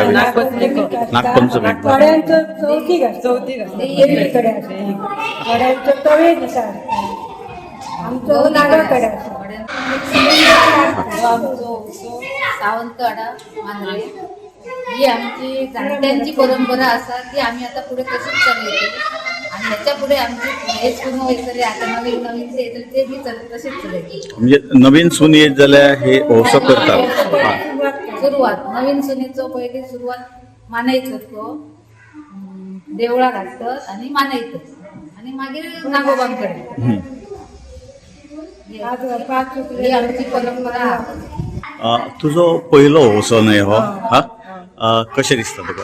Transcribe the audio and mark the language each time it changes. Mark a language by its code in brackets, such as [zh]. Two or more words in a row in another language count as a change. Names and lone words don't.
[kok] नागपंचमीक. थोड्यांचो चवथीक आसता, चवथीक आसता. देवी कडेन आसता, थोड्यांचो तवे दिसा आसता, आमचो नागा कडेन आसता. आमचो सावंतवाडा मांद्रे ही आमची जाणट्यांची परंपरा असा ती आम्ही आता पुढे तशीच चलयतो आणि ह्याच्या पुढे आमची हेच पूर्ण वयतले आता नवीन नवीन जे येतले ते बी तसेच चलयतो. म्हणजे नवीन सून येत जाल्यार हे वोवसो करतात? सुरुवात नवीन सुनेचो पयली सुरुवात मानयतात तो देवळा घालतात आणि मानयतात आणि मागीर नागोबांकडे ही आमची परंपरा. तुजो पयलो वोवसो न्हय हो? हा कशें दिसता तुका?